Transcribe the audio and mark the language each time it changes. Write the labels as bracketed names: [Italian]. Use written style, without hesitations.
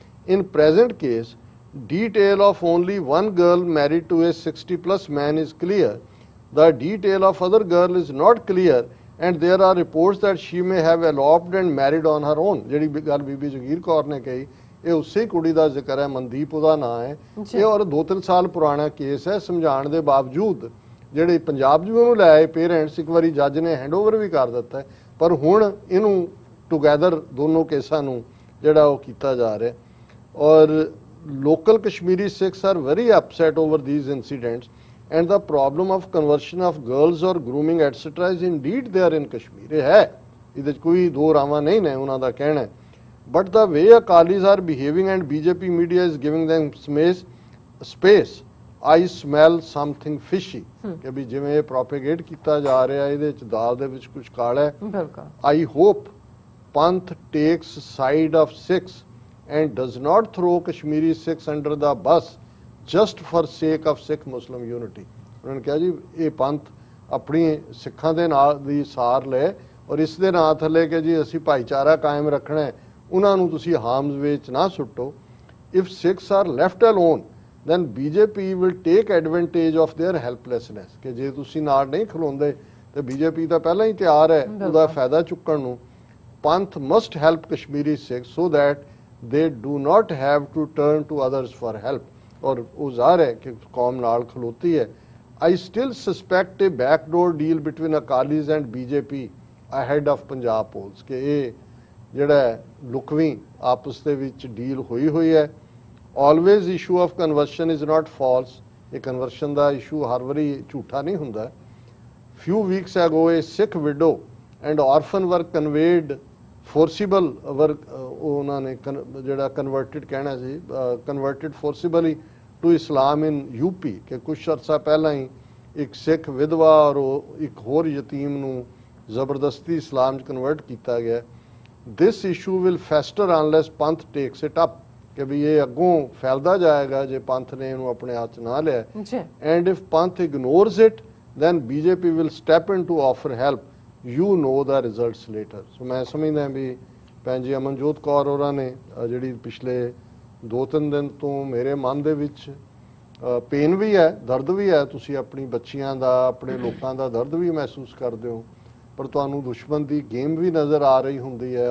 [English] In present case detail of only one girl married to a 60+ man is clear, the detail of other girl is not clear and there are reports that she may have eloped and married on her own। [Punjabi] ਜਿਹੜੀ ਗੱਲ ਬੀਬੀ ਜਗੀਰ ਕੌਰ ਨੇ ਕਹੀ ਇਹ ਉਸੇ ਕੁੜੀ ਦਾ ਜ਼ਿਕਰ ਹੈ, ਮਨਦੀਪ ਉਹਦਾ ਨਾਂ ਹੈ ਇਹ, ਔਰ 2-3 ਸਾਲ ਪੁਰਾਣਾ ਕੇਸ ਹੈ। ਸਮਝਾਉਣ ਦੇ ਬਾਵਜੂਦ ਜਿਹੜੇ ਪੰਜਾਬ 'ਚ ਵੀ ਉਹਨੂੰ ਲੈ ਆਏ ਪੇਰੈਂਟਸ, ਇੱਕ ਵਾਰੀ ਜੱਜ ਨੇ ਹੈਂਡਓਵਰ ਵੀ ਕਰ ਦਿੱਤਾ ਹੈ, ਪਰ ਹੁਣ ਇਹਨੂੰ ਟੁਗੈਦਰ ਦੋਨੋਂ ਕੇਸਾਂ ਨੂੰ ਜਿਹੜਾ ਉਹ ਕੀਤਾ ਜਾ ਰਿਹਾ। [English] ਔਰ local Kashmiri Sikhs are very upset over these incidents, and the problem of conversion of girls or grooming etc is indeed there in Kashmir. [Punjabi] ਇਹ ਹੈ, ਇਹਦੇ 'ਚ ਕੋਈ ਦੋ ਰਾਵਾਂ ਨਹੀਂ ਨੇ ਉਹਨਾਂ ਦਾ ਕਹਿਣਾ। [English] But the way Akalis are behaving and BJP media is giving them space, I smell something fishy. [Punjabi] ਕਿ ਵੀ ਜਿਵੇਂ ਇਹ ਪ੍ਰੋਪੇਗੇਟ ਕੀਤਾ ਜਾ ਰਿਹਾ, ਇਹਦੇ 'ਚ ਦਾਲ ਦੇ ਵਿੱਚ ਕੁਝ ਕਾਲਾ ਹੈ। ਬਿਲਕੁਲ। [English] I hope Panth takes side of Sikhs and does not throw Kashmiri Sikhs under the bus just for sake of Sikh Muslim unity. [Punjabi] ਉਹਨਾਂ ਨੇ ਕਿਹਾ ਜੀ ਇਹ ਪੰਥ ਆਪਣੀ ਸਿੱਖਾਂ ਦੇ ਨਾਲ ਦੀ ਸਾਰ ਲੈ ਔਰ ਇਸ ਦੇ ਨਾਂ ਥੱਲੇ ਕਿ ਜੀ ਅਸੀਂ ਭਾਈਚਾਰਾ ਕਾਇਮ ਰੱਖਣਾ ਹੈ, ਉਹਨਾਂ ਨੂੰ ਤੁਸੀਂ ਹਾਰਮਸ ਵਿੱਚ ਨਾ ਸੁੱਟੋ। [English] If Sikhs are left alone, then BJP will take advantage of their helplessness. [Punjabi] ਕਿ ਜੇ ਤੁਸੀਂ ਨਾਲ ਨਹੀਂ ਖਲੋਂਦੇ ਤੇ BJP ਤਾਂ ਪਹਿਲਾਂ ਹੀ ਤਿਆਰ ਹੈ ਉਹਦਾ ਫਾਇਦਾ ਚੁੱਕਣ ਨੂੰ। [English] Panth must help Kashmiri Sikhs so that they do not have to turn to others for help. [Hindi] और वो ज़ाहिर है कि कौम नाल खलोती है। [English] I still suspect a backdoor deal between Akalis and BJP ahead of Punjab polls [Hindi] कि ये [Punjabi] ਜਿਹੜਾ ਲੁਕਵੀਂ ਆਪਸ ਦੇ ਵਿੱਚ ਡੀਲ ਹੋਈ ਹੈ। [English] Always issue of conversion is not false. [Punjabi] ਇਹ ਕਨਵਰਸ਼ਨ ਦਾ ਇਸ਼ੂ ਹਰ ਵਾਰੀ ਝੂਠਾ ਨਹੀਂ ਹੁੰਦਾ। [English] Few weeks ago a Sikh widow and orphan were conveyed forcible [Punjabi] ਉਹਨਾਂ ਨੇ ਜਿਹੜਾ ਕਨਵਰਟਡ ਕਹਿਣਾ ਸੀ, [English] converted forcibly to Islam in UP [Punjabi] ਕਿ ਕੁਛ ਅਰਸਾ ਪਹਿਲਾਂ ਹੀ ਇੱਕ ਸਿੱਖ ਵਿਧਵਾ ਔਰ ਇੱਕ ਹੋਰ ਯਤੀਮ ਨੂੰ ਜ਼ਬਰਦਸਤੀ ਇਸਲਾਮ 'ਚ ਕਨਵਰਟ ਕੀਤਾ ਗਿਆ। [English] this issue will fester unless Panth takes it up [Punjabi] ਕਿ ਵੀ ਇਹ ਅੱਗੋਂ ਫੈਲਦਾ ਜਾਏਗਾ ਜੇ ਪੰਥ ਨੇ ਇਹਨੂੰ ਆਪਣੇ ਹੱਥ 'ਚ ਨਾ ਲਿਆ। [English] And if Panth ignores it then BJP will step in to offer help. You know the results later. [Punjabi] So ਮੈਂ ਸਮਝਦਾ ਵੀ ਭੈਣ ਜੀ ਅਮਨਜੋਤ ਕੌਰ ਹੋਰਾਂ ਨੇ ਜਿਹੜੀ ਪਿਛਲੇ 2-3 ਦਿਨ ਤੋਂ ਮੇਰੇ ਮਨ ਦੇ ਵਿੱਚ ਪੇਨ ਵੀ ਹੈ, ਦਰਦ ਵੀ ਹੈ। ਤੁਸੀਂ ਆਪਣੀ ਬੱਚੀਆਂ ਦਾ, ਆਪਣੇ ਲੋਕਾਂ ਦਾ ਦਰਦ ਵੀ ਮਹਿਸੂਸ ਕਰਦੇ ਹੋ, ਪਰ ਤੁਹਾਨੂੰ ਦੁਸ਼ਮਣ ਦੀ ਗੇਮ ਵੀ ਨਜ਼ਰ ਆ ਰਹੀ ਹੁੰਦੀ ਹੈ।